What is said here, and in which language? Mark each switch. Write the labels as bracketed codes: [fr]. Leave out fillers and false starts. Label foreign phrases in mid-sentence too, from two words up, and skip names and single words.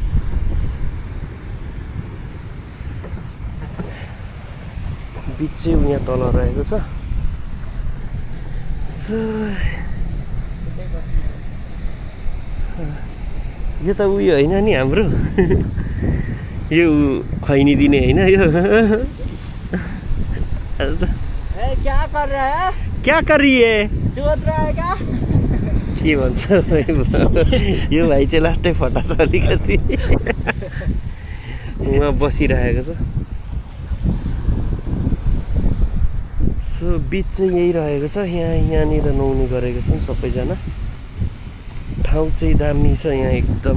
[ne] बिच चाहिँ यहाँ तल रहेको छ। सो यो त उयो होइन नि हाम्रो यो खैनी दिने होइन यो। [hi] क्या कर रहा है? क्या कर रही है? चोट रहा है क्या? [ne] के भन्छ यो भाइ चाहिँ लास्टै फटा छ अलिकति। उहाँ बसिरहेको छ। सो बिच चाहिँ यही रहेको छ। यहाँनिर नुहाउने गरेको छन् सबैजना। ठाउँ चाहिँ दामी छ यहाँ एकदम।